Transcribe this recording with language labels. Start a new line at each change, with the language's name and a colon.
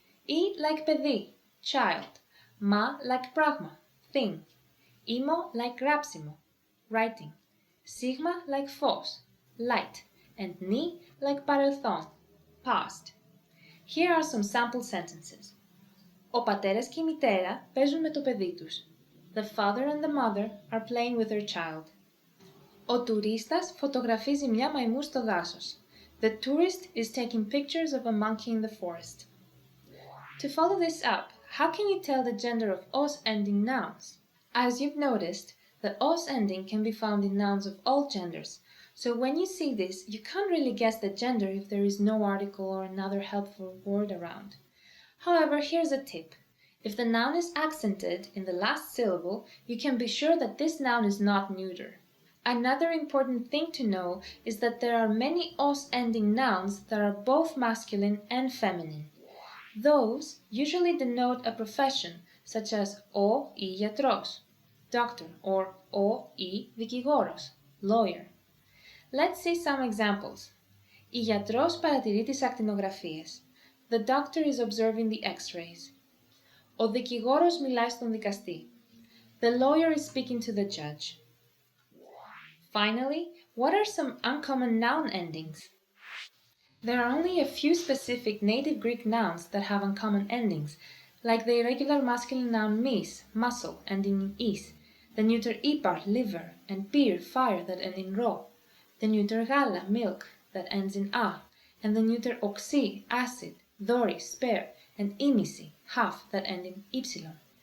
English: I like παιδί, child. Ma like pragma, thing. Imo like gráψιμο, writing. Sigma like phos, light. And ni like παρελθόν, past. Here are some sample sentences.
Greek: Ο πατέρας και η μητέρα παίζουν με το παιδί τους.
English: The father and the mother are playing with their child.
Greek: Ο τουρίστας φωτογραφίζει μια μαϊμού στο δάσος.
English: The tourist is taking pictures of a monkey in the forest. To follow this up, how can you tell the gender of os ending nouns? As you've noticed, the os ending can be found in nouns of all genders, so when you see this, you can't really guess the gender if there is no article or another helpful word around. However, here's a tip. If the noun is accented in the last syllable, you can be sure that this noun is not neuter. Another important thing to know is that there are many os ending nouns that are both masculine and feminine. Those usually denote a profession, such as o I γιατρός, doctor, or o I δικηγόρος, lawyer. Let's see some examples.
Greek: Η γιατρός παρατηρεί τις ακτινογραφίες.
English: The doctor is observing the x-rays.
Greek: Ο δικηγόρος μιλάει στον δικαστή.
English: The lawyer is speaking to the judge. Finally, what are some uncommon noun endings? There are only a few specific native Greek nouns that have uncommon endings, like the irregular masculine noun mis, muscle, ending in is, the neuter ipar, liver, and pir, fire, that end in ro, the neuter gala, milk, that ends in a, and the neuter oxy, acid, dori, spare, and imisi, half, that end in ypsilon.